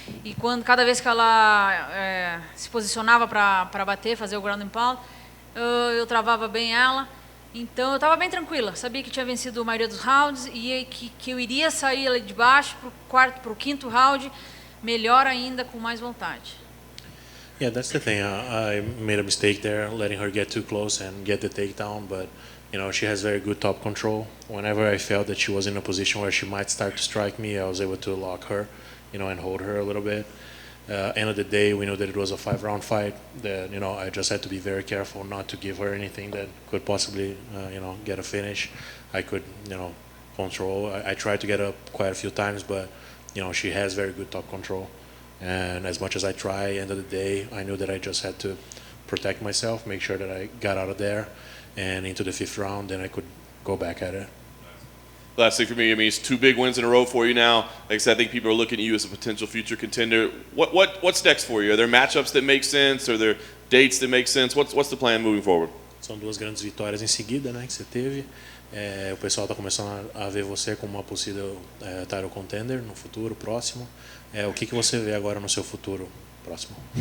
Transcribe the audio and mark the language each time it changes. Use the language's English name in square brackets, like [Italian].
[Portuguese] E cada vez que ela se posicionava para bater, fazer o ground and pound, eu travava bem ela. Então eu estava bem tranquila, sabia que tinha vencido a maioria dos rounds e que eu iria sair ali de baixo para o quinto round, melhor ainda, com mais vontade. [English] Yeah, that's the thing. I made a mistake there, letting her get too close and get the takedown, but you know, she has very good top control. Whenever I felt that she was in a position where she might start to strike me, I was able to lock her, you know, and hold her a little bit. End of the day, we knew that it was a 5-round fight. That, you know, I just had to be very careful not to give her anything that could possibly, you know, get a finish. I could, you know, control. I tried to get up quite a few times, but you know, she has very good top control. And as much as I try, end of the day, I knew that I just had to protect myself, make sure that I got out of there and into the 5th round, then I could go back at it. Last thing for me, I mean, it's 2 big wins in a row for you now. Like I said, I think people are looking at you as a potential future contender. What's next for you? Are there matchups that make sense? Are there dates that make sense? What's the plan moving forward? [Portuguese] São 2 grandes vitórias em seguida, né, que você teve. O pessoal está começando a ver você como uma possível title contender no futuro próximo. O que você vê agora no seu futuro próximo?